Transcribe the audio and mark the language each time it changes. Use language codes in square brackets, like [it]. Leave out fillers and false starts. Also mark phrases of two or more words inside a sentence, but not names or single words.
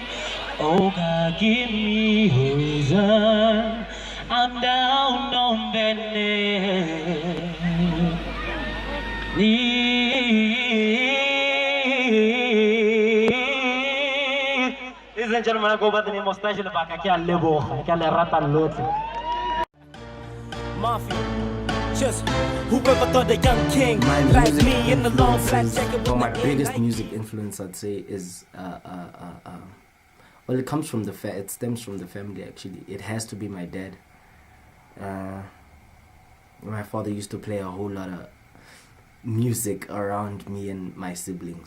[en] Oh God, give me horizon. I'm down on bending knee. Ladies and gentlemen, I go by the name of Stige Lebaka. [tn] Ke a leboga, ke a le rata lotlhe. [en] Mafia. Just whoever thought a young king like me in the long flat jacket. Well, my biggest music influence, I'd say, is well, it comes from it stems from the family. Actually, it has to be my dad. My father used to play a whole lot of music around me and my siblings.